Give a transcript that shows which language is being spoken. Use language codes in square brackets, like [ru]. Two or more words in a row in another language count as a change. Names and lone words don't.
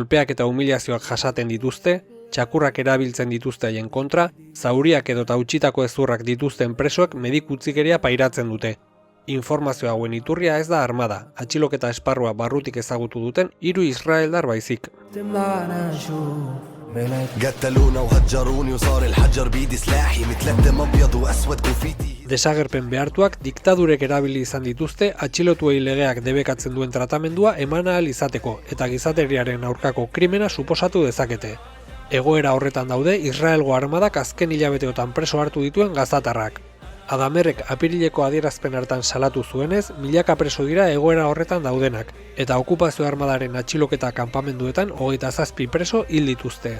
[eu] Kolpeak eta humilazioak jasaten dituzte, txakurrak erabiltzen dituzte haien kontra, zauriak edota utzitako hezurrak dituzten presoek mediku utzikeria pairatzen dute. Informazio hauen iturria ez da armada, atxiloketa esparrua barrutik ezagutu duten 3 israeldar baizik. [ar] قتلونا وهجروني وصار الحجر بيدي سلاحي مثل الدم ابيض واسود كوفيتي. [eu] Desagerpen behartuak diktadurek erabili izan dituzte atxilotuei legeak debekatzen duen tratamendua eman ahal izateko eta gizateriaren aurkako krimena suposatu dezakete. Egoera horretan daude Israelgo armadak azken hilabeteotan preso hartu dituen gazatarrak. Adamerrek apirileko adierazpen hartan salatu zuenez, milaka preso dira egoera horretan daudenak, eta okupazio armadaren atxiloketa kanpamenduetan 27 preso hil dituzte.